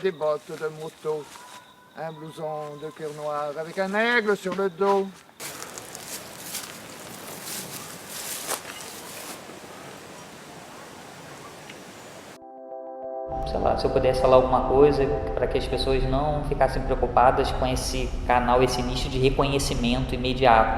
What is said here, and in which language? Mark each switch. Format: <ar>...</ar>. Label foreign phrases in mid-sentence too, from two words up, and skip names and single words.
<fr>des bottes de moto, un blouson de cuir noir avec un aigle sur le dos.</fr> <pt>Sei lá, se eu pudesse falar alguma coisa para que as pessoas não ficassem preocupadas com esse canal, esse nicho de reconhecimento imediato.</pt>